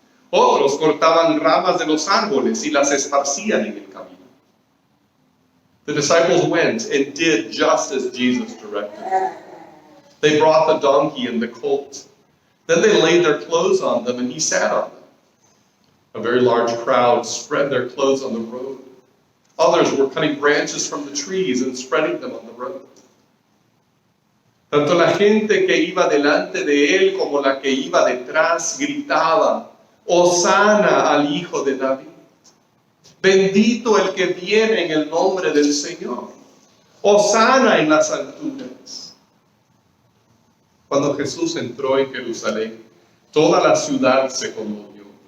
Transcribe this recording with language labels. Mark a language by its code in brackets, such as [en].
[es] Otros cortaban ramas de los árboles y las esparcían en el camino. [en] The disciples went and did just as Jesus directed. They brought the donkey and the colt. Then they laid their clothes on them, and he sat on them. A very large crowd spread their clothes on the road. Others were cutting branches from the trees and spreading them on the road. [es] Tanto la gente que iba delante de él como la que iba detrás gritaba, Hosana al Hijo de David. Bendito el que viene en el nombre del Señor. Hosana en las alturas. Cuando Jesús entró en Jerusalén, toda la ciudad se conmovió.